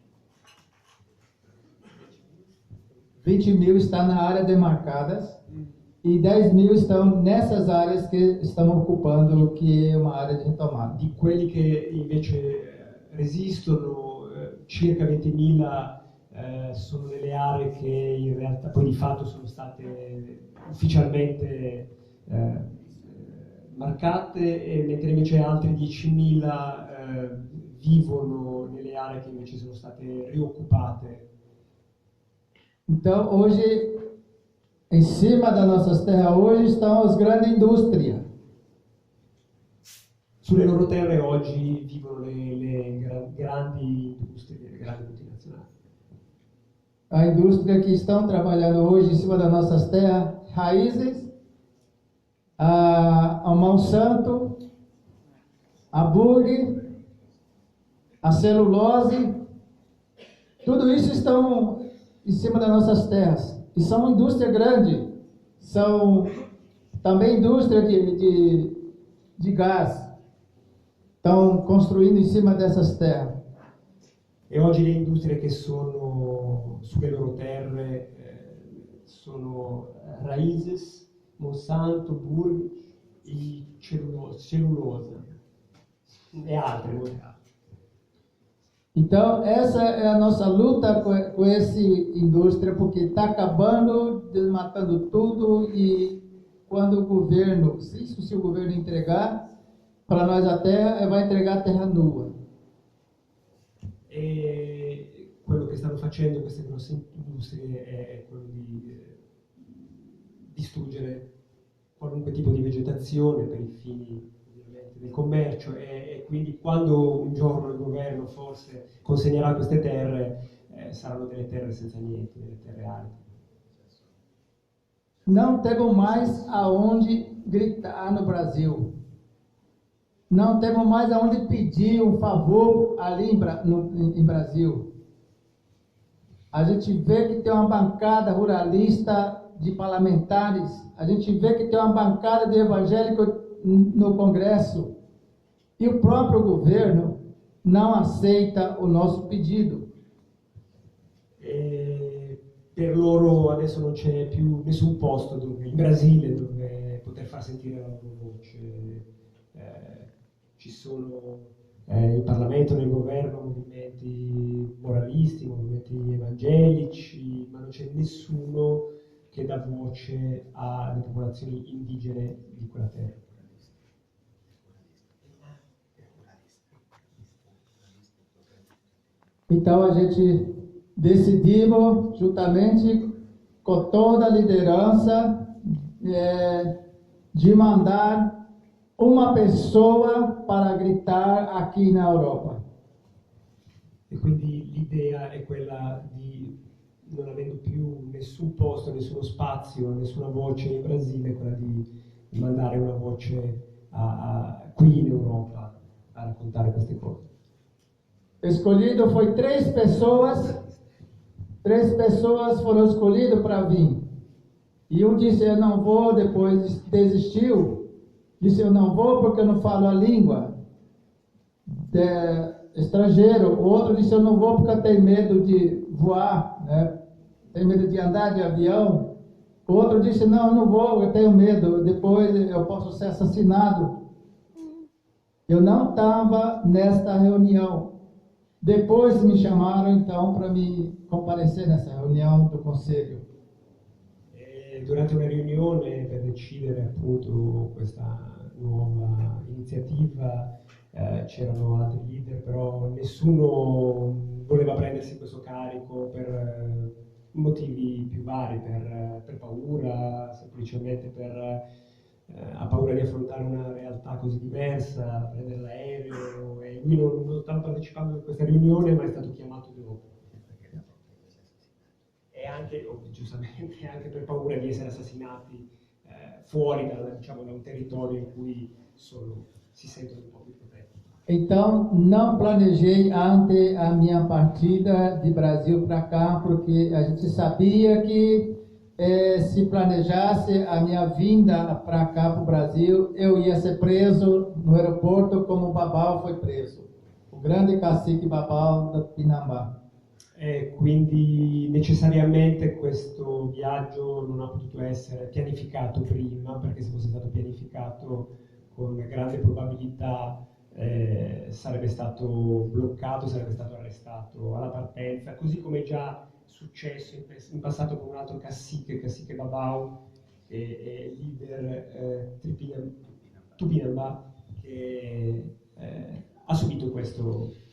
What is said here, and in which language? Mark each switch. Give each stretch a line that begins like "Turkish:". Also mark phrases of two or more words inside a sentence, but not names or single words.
Portuguese: 20 mil está na área demarcadas e 10 mil estão nessas áreas que estão ocupando, que é uma área de retomada.
Italian: Di quelli che invece resistono, circa 20.000 sono nelle aree che in realtà poi di fatto sono state ufficialmente marcate, mentre invece altri 10.000 vivono nelle aree che invece sono state rioccupate.
Portuguese: Então, hoje, em cima das nossas terras, hoje estão as grandes indústrias.
Italian: Sulle loro terre oggi vivono le grandi industrie, le grandi multinazionali.
Portuguese: A indústria que estão trabalhando hoje em cima das nossas terras, raízes, a Monsanto, a Burg, a celulose, tudo isso estão em cima das nossas terras. E são indústria grande, são também indústria de gás. Estão construindo em cima dessas terras.
Italian: E oggi le industrie che sono sulle loro terre sono Raízes, Monsanto, Burg e cellulosa e altre, molte altre.
Portuguese: Então, essa é a nossa luta com essa indústria, porque está acabando, desmatando tudo, e quando o governo, se o governo entregar para nós a terra, vai entregar a terra nua.
Italian: E quello che stanno facendo queste grosse industrie è quello di distruggere qualunque tipo di vegetazione per i fini ovviamente del commercio, e quindi quando un giorno il governo forse consegnerà queste terre saranno delle terre senza niente, delle terre aride.
Portuguese: Não temos mais aonde gritar no Brasil. Não temos mais aonde pedir um favor ali em Brasil. A gente vê que tem uma bancada ruralista de parlamentares, a gente vê que tem uma bancada de evangélicos no Congresso, e o próprio governo não aceita o nosso pedido.
Italian: Per loro adesso non c'è più nessun posto in Brasile dove poter far sentire la loro voce. Ci sono in Parlamento, nel governo, movimenti moralisti, movimenti evangelici, ma non c'è nessuno che dà voce alle popolazioni indigene di quella terra.
Portuguese: Então a gente decidimos, juntamente com toda a liderança, de mandar uma pessoa para gritar aqui na Europa.
Italian: E quindi l'idea è quella di, non avendo più nessun posto, nessuno spazio, nessuna voce in Brasile, quella di mandare una voce qui in Europa a raccontare queste cose.
Portuguese: Escolhido foi três pessoas foram escolhidas para vir. E um disse, eu não vou, depois desistiu. Disse, eu não vou porque eu não falo a língua estrangeiro. O outro disse, eu não vou porque eu tenho medo de voar, né? Tenho medo de andar de avião. O outro disse, não, eu não vou, eu tenho medo, depois eu posso ser assassinado. Eu não estava nesta reunião. Depois me chamaram, então, para me comparecer nessa reunião do conselho.
Italian: Durante una riunione per decidere appunto questa nuova iniziativa c'erano altri leader, però nessuno voleva prendersi questo carico per motivi più vari, per paura, semplicemente ha paura di affrontare una realtà così diversa, prendere l'aereo, e lui non stava partecipando a questa riunione, ma è stato chiamato dopo. E anche, giustamente, anche per paura di essere assassinati fuori da un territorio in cui si sentono un po' più protetti.
Portuguese: Então, não planejei antes a minha partida de Brasil para cá, porque a gente sabia que se planejasse a minha vinda para cá, para o Brasil, eu ia ser preso no aeroporto como o Babau foi preso. O grande cacique Babau da Pinambá.
Italian: Quindi necessariamente questo viaggio non ha potuto essere pianificato prima, perché se fosse stato pianificato con grande probabilità sarebbe stato bloccato, sarebbe stato arrestato alla partenza, così come già successo in passato con un altro cacique Babau e leader Tupinambá che ha subito questo.